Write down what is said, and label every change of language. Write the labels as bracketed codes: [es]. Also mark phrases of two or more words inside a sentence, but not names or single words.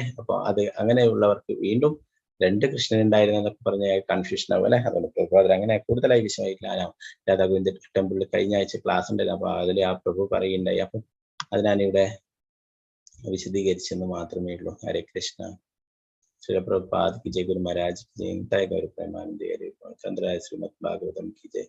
[ml] അപ്പൊ അത് അങ്ങനെയുള്ളവർക്ക് വീണ്ടും രണ്ട് കൃഷ്ണൻ ഉണ്ടായിരുന്നതൊക്കെ പറഞ്ഞ കൺഫ്യൂഷൻ ആവും അല്ലെ. അതുകൊണ്ട് പ്രഭുപാദർ അങ്ങനെ കൂടുതലായി വിഷയമായിട്ടില്ല. രാധാഗോവിന്ദ ടെമ്പിളിൽ കഴിഞ്ഞ ആഴ്ച ക്ലാസ് ഉണ്ടായിരുന്നു. അപ്പൊ അതിൽ ആ പ്രഭു പറയുണ്ടായി. അപ്പൊ അത് ഞാനിവിടെ വിശദീകരിച്ചെന്ന് മാത്രമേ ഉള്ളൂ. ഹരേ കൃഷ്ണ. [hi] श्री प्रभुपाद की जय, गुरु महाराज की जय, निताय गौर प्रेमानंद हरे, चंद्राय श्रीमद् भागवतम की जय.